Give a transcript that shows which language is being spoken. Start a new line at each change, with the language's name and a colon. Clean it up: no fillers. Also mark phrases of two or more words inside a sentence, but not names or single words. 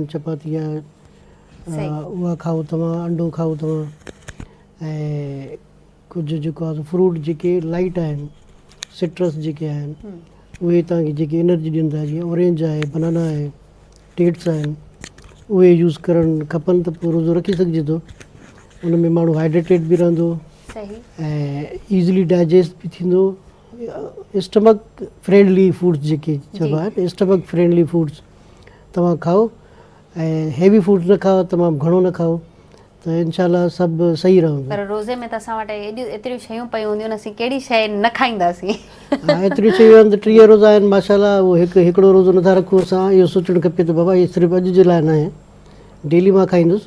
Sindhi: चपाती आहे उहा खाओ तव्हां, अंडो खाओ तव्हां, ऐं कुझु जेको आहे फ्रूट जेके लाइट आहिनि, सिट्रस जेके आहिनि उहे तव्हांखे जेके एनर्जी ॾींदा, जीअं ऑरेंज आहे, बनाना आहे, डेट्स आहिनि, उहे यूज़ करणु खपनि त पोइ रोज़ो रखी सघिजे थो। उन में माण्हू हाइड्रेटेड बि रहंदो ऐं
English: easily digest
Sindhi: बि थींदो।
English: stomach friendly foods
Sindhi: जेके चइबा आहिनि,
English: stomach friendly foods
Sindhi: तव्हां खाओ ऐं
English: heavy foods
Sindhi: न खाओ, तमामु घणो न खाओ, त
Arabic: إن شاء الله
Sindhi: सभु सही रहंदो। पर रोज़े में त असां वटि एतिरियूं शयूं पयूं हूंदियूं, असीं कहिड़ी शइ न खाईंदासीं? हा, एतिरियूं शयूं आहिनि त 30 रोज़ा आहिनि
Arabic: ما شاء الله,
Sindhi: उहो हिकिड़ो रोज़ो नथा रखूं असां। इहो सोचणु खपे त बाबा इहे सिर्फ़ु अॼु जे लाइ न आहे, डेली मां खाईंदुसि।